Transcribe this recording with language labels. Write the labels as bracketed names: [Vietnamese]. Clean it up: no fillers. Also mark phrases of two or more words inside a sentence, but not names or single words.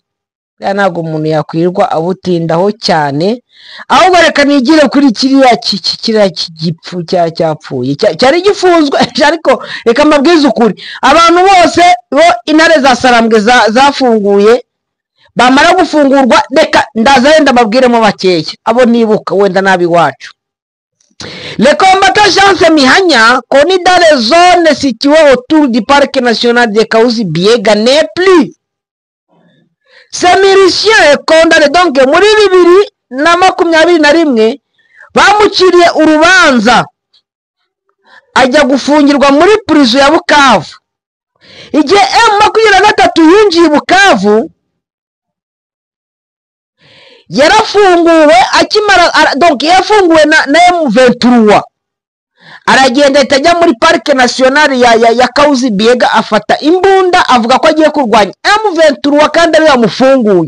[Kinyarwanda] Ntabwo umuntu yakwirwa abutindaho cyane, ahubwo reka nigire kuri kiriya gipfu cyapfuye cyari gifunzwe. Ariko reka mbabwize ukuri, abantu bose bo intare za Sarambwe zafunguye bamara gufungurwa, reka ndaza wenda mbabwiremo bakeya abo nibuka wenda nabi wacu. [French] Le combattant Chance Mihanya, connu dans les zones situées autour du parc national de Kahuzi-Biega, n'est plus. Ces miliciens condamnés donc [Kinyarwanda] muri 2021 bamuciriye urubanza ajya gufungirwa muri prison ya Bukavu. Igihe M23 yinjiye Bukavu yarafunguwe, akimara donc yafunguwe na M23 aragenda itajya muri parike nationale ya Kahuzi-Biega afata imbunda avuga ko agiye kurwanya M23 kandi ari yamufunguye.